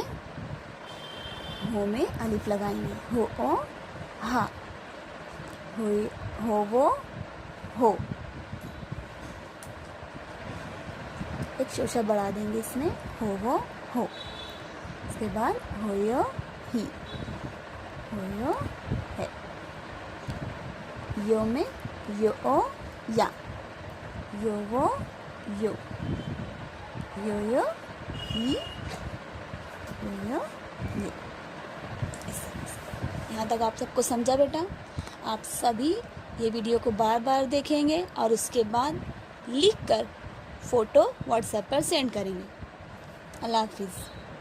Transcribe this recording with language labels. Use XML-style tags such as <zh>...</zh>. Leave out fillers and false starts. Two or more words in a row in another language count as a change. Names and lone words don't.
<hi>हो में अलिफ लगाएंगे। हो ओ हा, हो वो हो। एक शोशा बढ़ा देंगे इसमें। हो वो हो। इसके बाद होयो ही, होयो है। यो में यो ओ या, यो वो यो, यो यो ही, यो यो ये। यहाँ तक आप सबको समझा बेटा? आप सभी ये वीडियो को बार बार देखेंगे और उसके बाद लिखकर फ़ोटो व्हाट्सएप पर सेंड करेंगे। अल्लाह हाफिज़।</hi>